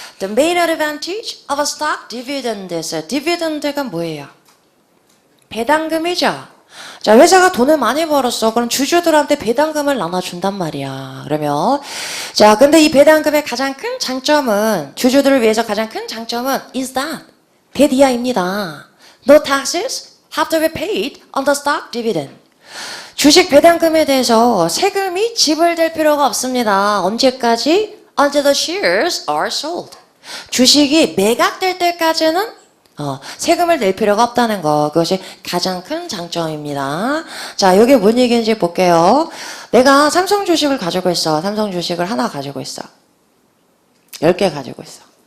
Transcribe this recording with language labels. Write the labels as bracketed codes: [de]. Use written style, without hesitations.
[en] The main advantage of a stock dividend is dividend가 [ko] 뭐예요? 배당금이죠. 자, 회사가 돈을 많이 벌었어. 그럼 주주들한테 배당금을 나눠준단 말이야. 그러면 자, 근데 이 배당금의 가장 큰 장점은 주주들을 위해서 가장 큰 장점은 is that 대디아입니다. [en] No taxes have to be paid on the stock dividend. [ko] 주식 배당금에 대해서 세금이 지불될 필요가 없습니다. 언제까지? [en] Until the shares are sold. [ko] 주식이 매각될 때까지는 세금을 낼 필요가 없다는 거. 그것이 가장 큰 장점입니다. 자, 이게 뭔 얘기인지 볼게요. 내가 삼성 주식을 가지고 있어. 삼성 주식을 하나 가지고 있어. 10개 가지고 있어.